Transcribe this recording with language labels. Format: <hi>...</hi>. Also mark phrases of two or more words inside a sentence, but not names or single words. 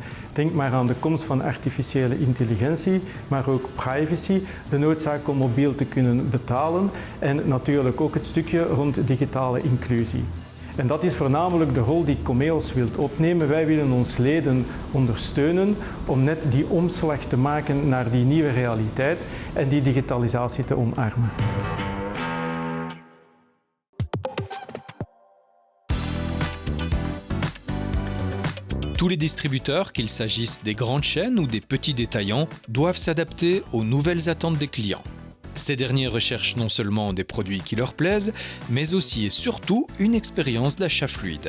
<nl>Denk maar aan de komst van artificiële intelligentie, maar ook privacy, de noodzaak om mobiel te kunnen betalen en natuurlijk ook het stukje rond digitale inclusie. En dat is voornamelijk de rol die Comeos wil opnemen. Wij willen ons leden ondersteunen om net die omslag te maken naar die nieuwe realiteit en die digitalisatie te omarmen.</nl> <fr>Tous les distributeurs, qu'il s'agisse des grandes chaînes ou des petits détaillants, doivent s'adapter aux nouvelles attentes des clients. Ces derniers recherchent non seulement des produits qui leur plaisent, mais aussi et surtout une expérience d'achat fluide.</fr>